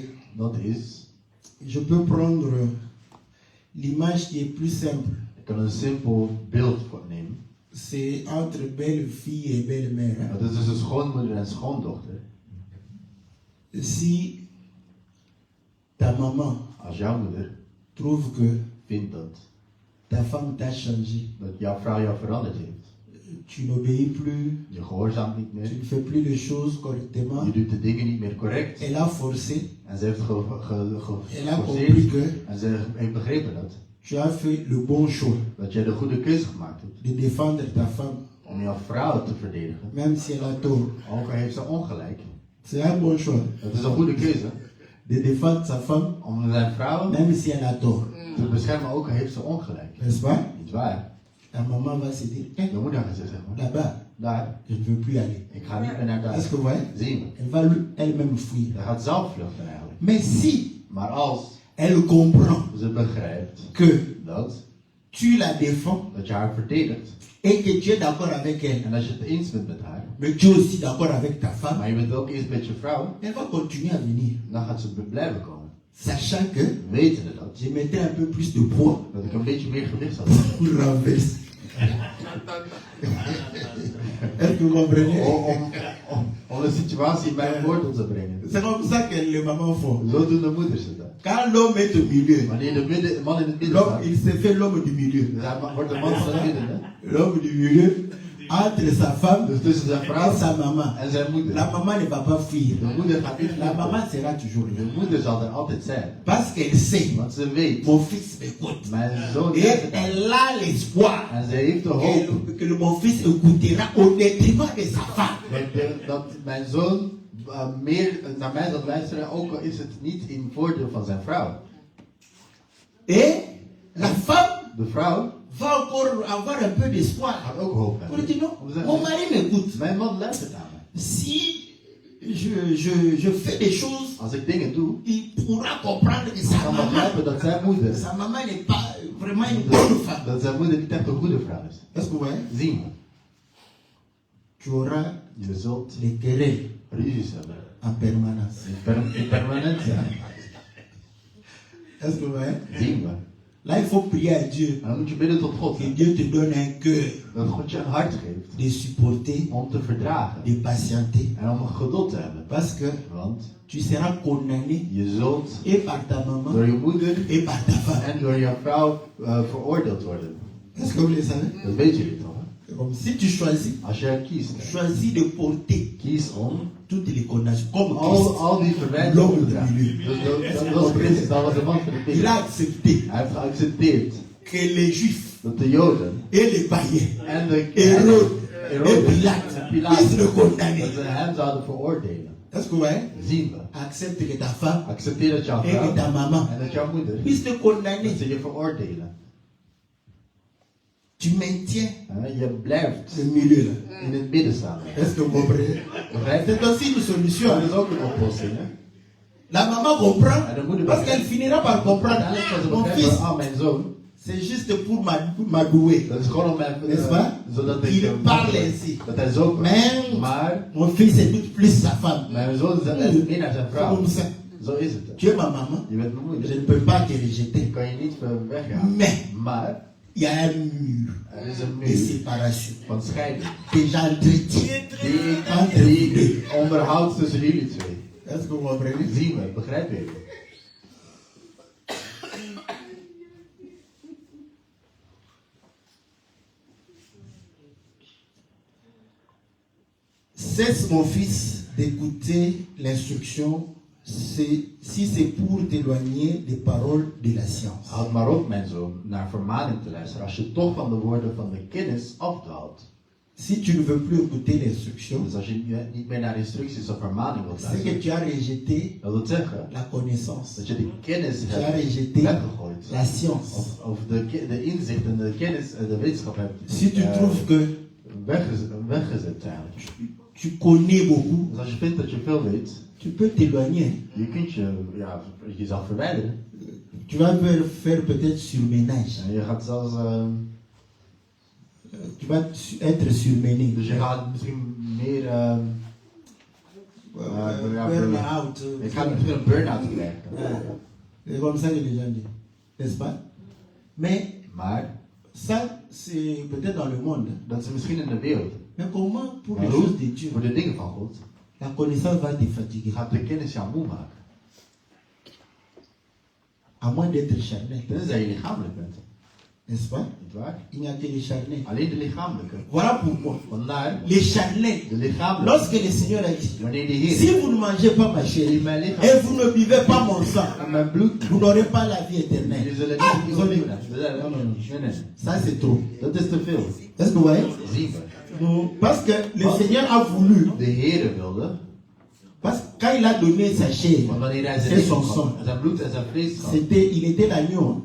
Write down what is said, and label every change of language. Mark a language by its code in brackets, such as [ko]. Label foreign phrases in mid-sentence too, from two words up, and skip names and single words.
[nl] Dat is, [fr] je peux prendre l'image qui est plus simple. [nl] ik kan een simpel beeld nemen. [fr] C'est entre belle-fille et belle-mère. Hein? [nl] Dat is dus een schoonmoeder en schoondochter. [fr] Si ta maman [nl] Als jouw moeder [fr] trouve que [nl] vindt dat [fr] ta femme t'a changé, [nl] jouw vrouw jou veranderd heeft, [fr] tu n'obéis plus, [nl] je gehoorzaamt niet [fr] tu [nl] meer, [fr] ne fais plus les choses correctement, [nl] je doet de dingen niet meer correct. [fr] elle a forcé, [nl] En ze heeft [fr] elle a compris [nl] geforceerd [fr] que [nl] en ze heeft begrepen [fr] tu as fait le bon choix [nl] dat jij de goede keuze gemaakt hebt [fr] de défendre ta femme, [nl] om jouw vrouw te verdedigen. [fr] même si elle a tort. [nl] Ook al heeft ze ongelijk. [fr] C'est un bon choix [nl] Het is een goede keuze [fr] de défendre sa femme, [nl] om zijn vrouw [fr] même si elle a tort. [nl] te beschermen, ook al heeft ze ongelijk. [fr] N'est-ce pas? [nl] Niet waar? [fr] La maman va se dire, [nl] De moeder gaat zeggen, [fr] là-bas, [nl] daar, [fr] je ne veux plus aller. [nl] ik ga niet meer naar [fr] Est-ce [nl] thuis. [fr] que vous voyez? [nl] Zien we. [fr] Elle va elle-même fuir. [nl] Hij gaat zelf vluchten eigenlijk. [fr] Mais si [nl] Maar als [fr] elle comprend [nl] ze begrijpt [fr] que [nl] dat [fr] tu la défends [nl] je haar verdedigt [fr] et que tu es d'accord avec elle, [nl] en als je het eens bent met haar, [fr] mais tu es aussi d'accord avec ta femme, [nl] maar je bent ook eens met je vrouw, [fr] elle va continuer à venir. [nl] dan gaat ze blijven komen. [fr] Sachant que [nl] Wetende dat, [fr] je mettais un peu plus de poids [nl] dat ik een beetje meer gewicht had hebben. [fr] pour renverser. Est-ce que vous comprenez? [nl] Om de situatie in mijn woord te brengen. [fr] C'est comme ça que les mamans font. [nl] Zo doen de moeders het dan. [fr] Quand l'homme est au milieu, [nl] Wanneer de man in het midden [fr] l'homme, [nl] staat, [fr] il se fait l'homme du milieu. [nl] dus hij wordt de man van het midden. Hè? [fr] L'homme du milieu, entre sa femme [nl] Dus tussen zijn [fr] et [nl] vrouw [fr] sa maman. [nl] en zijn moeder. [fr] La maman ne va pas fuir. [nl] De moeder gaat niet [fr] La [nl] vluchten. [fr] maman sera toujours [nl] De [fr] là. [nl] moeder zal er altijd zijn. [fr] Parce qu'elle sait, [nl] Want ze weet, [fr] mon fils m'écoute. [nl] mijn zoon [fr] Et [nl] luistert. [fr] elle a l'espoir [nl] En ze heeft de hoop [fr] que mon fils écoutera au détriment de sa femme. [nl] dat mijn zoon meer naar mij zal luisteren, ook al is het niet in voordeel van zijn vrouw. [fr] Et la femme [nl] De vrouw [fr] va encore avoir un peu d'espoir. [nl] gaat ook hoop [fr] Pour [nl] hebben. [fr] dire non, mon mari m'écoute. [nl] Mijn man luistert naar me. [fr] Si je fais des choses [nl] Als ik dingen doe, [fr] il pourra comprendre que [nl] ik [fr] sa [nl] kan [fr] maman, [nl] begrijpen dat zijn moeder, [fr] sa maman n'est pas vraiment une bonne femme. [nl] dat zijn moeder niet echt een goede vrouw is. [fr] Est-ce que vous voyez? [nl] Zien we. [fr] Tu auras [nl] Je zult [fr] les querelles [nl] ruzies hebben. [fr] en permanence. [nl] In permanent zijn. [fr] Est-ce que vous voyez? [nl] Zien we. [fr] Là, il faut prier à Dieu. [nl] En dan moet je bidden tot God. [fr] Que Dieu te donne un cœur [nl] Dat God je een hart geeft [fr] de supporter, [nl] om te verdragen. [fr] de patienter. [nl] En om geduld te hebben. [fr] Parce que [nl] Want [fr] tu seras condamné [nl] je zult [fr] et par ta maman [nl] door je moeder [fr] et par ta femme. [nl] en door je vrouw veroordeeld worden. [fr] Est-ce que vous le savez? [nl] Dat weet jullie toch? Hè? [fr] C'est comme si tu choisis, [nl] Als je kiest, [fr] choisis de porter [nl] kies om [fr] toutes les condamnations. Comme Christ, [nl] al die verwijten op te dragen. [fr] L'homme [nl] Dat was Christus, dat was de man van de [fr] il [nl] Bijbel. [fr] a accepté [nl] Hij heeft geaccepteerd [fr] que les Juifs [nl] dat de Joden [fr] et les païens, [nl] en de [fr] Hérode et [nl] Herodes [fr] Pilate, [nl] en [fr] puissent le [nl] Pilatus [fr] condamner. [nl] dat ze hem zouden veroordelen. [fr] Est-ce que vous voyez? [nl] Zien we. [fr] Accepte que ta femme [nl] Accepteer dat jouw [fr] et que [nl] vrouw [fr] ta maman [nl] en dat jouw moeder [fr] puissent te [nl] dat [fr] condamner. [nl] ze je veroordelen. [fr] Tu maintiens [nl] Je blijft [fr] le milieu là. [nl] in het midden staan. [fr] Est-ce que vous comprenez? [nl] Begrijp je? [fr] C'est aussi une solution. [nl] Dat is ook een oplossing. Hè? [fr] La maman comprend [nl] En de moeder [fr] parce qu'elle [nl] begrijpt. [fr] finira par comprendre. [nl] Uiteindelijk zal ze [fr] Mon [nl] begrijpen, [fr] fils, [nl] ah mijn zoon, [fr] c'est juste pour m'adouer. [nl] dat is gewoon om mij, [fr] N'est-ce pas? [nl] zodat ik [fr] Il parle ainsi. [nl] dat hij zo [fr] Mais [nl] maar [fr] mon fils écoute plus sa femme. [nl] mijn zoon is meer naar zijn [fr] C'est [nl] vrouw. [fr] comme ça. [nl] Zo is het. [fr] Tu es ma maman. [nl] Je bent mijn [fr] Je [nl] moeder. [fr] ne peux pas te [nl] Ik [fr] rejeter. [nl] kan je niet weggaan. [fr] Mais [nl] Maar [fr] il y a un mur [nl] er is een [fr] de [nl] muur [fr] séparation [nl] van scheiding [fr] que j'entretiens entre [nl] die [fr] vous deux. [nl] ik onderhoud tussen jullie twee. [fr] Est-ce que vous comprenez? [nl] Zien we, begrijp je? [fr] Cesse, mon fils, d'écouter l'instruction si c'est pour t'éloigner des paroles de la science. [nl] Houd maar op, mijn zoon, naar vermaning te luisteren. Als je toch van de woorden van de kennis afdwaalt. [fr] Si tu ne veux plus écouter l'instruction, [nl] Dus als je niet meer naar instructies of vermaning wilt [fr] c'est que [nl] luisteren. [fr] tu as rejeté [nl] Dat wil zeggen [fr] la connaissance, [nl] dat je de kennis [fr] tu as [nl] hebt [fr] rejeté [nl] weggegooid. [fr] la science. [nl] Of de inzicht en de kennis en de wetenschap hebt [fr] Si tu trouves que [nl] weggezet eigenlijk. [fr] tu connais beaucoup, [nl] Dus als je vindt dat je veel weet, [fr] tu peux t'éloigner. [nl] je kunt jezelf verwijderen. [fr] Tu vas faire peut-être surménage. [nl] En je gaat zelfs, [fr] Tu vas être surmené. [nl] dus je gaat misschien meer, [fr] Burn-out. [nl] je gaat misschien een burn-out krijgen. [fr] C'est comme ça que les gens disent. N'est-ce pas? Mais [nl] Maar, [fr] ça, c'est peut-être dans le monde. [nl] dat is misschien in de wereld. [fr] Mais comment pour [nl] Maar [fr] les [nl] hoe? [fr] choses de Dieu, [nl] Voor de dingen van God, [fr] la connaissance va te fatiguer. [nl] gaat de kennis jou moe maken. [fr] À moins d'être charnel. [nl] Tenzij je lichamelijk bent. [fr] N'est-ce pas? [nl] Niet waar? [fr] Il n'y a que les charnels. [nl] Alleen de lichamelijke. [fr] Voilà pourquoi. [nl] Vandaar, [fr] Les charnels. [nl] de lichamelijke. [fr] Lorsque le Seigneur a dit, [nl] Wanneer de [fr] si [nl] Heer [fr] vous ne mangez pas ma chair [nl] in mijn lichaam [fr] et vous ne buvez pas mon sang, [nl] en mijn bloed, [fr] vous n'aurez pas la vie [nl] jullie [fr] éternelle. [nl] zullen [fr] Ah, [nl] niet [fr] vous [nl] opnieuw [fr] avez- [nl] Nee, nee. [fr] Ça c'est trop. [nl] Dat is te veel. [fr] Est-ce que vous voyez? [nl] Zien we. [fr] Non, parce que le Seigneur a voulu, [nl] De Heer wilde, [fr] parce que quand il a donné sa chair, [nl] want wanneer hij [fr] c'est [nl] zijn [fr] son [nl] lichaam [fr] sang. [nl] gaf, zijn bloed en zijn vlees gaf, [fr] Il était l'agneau.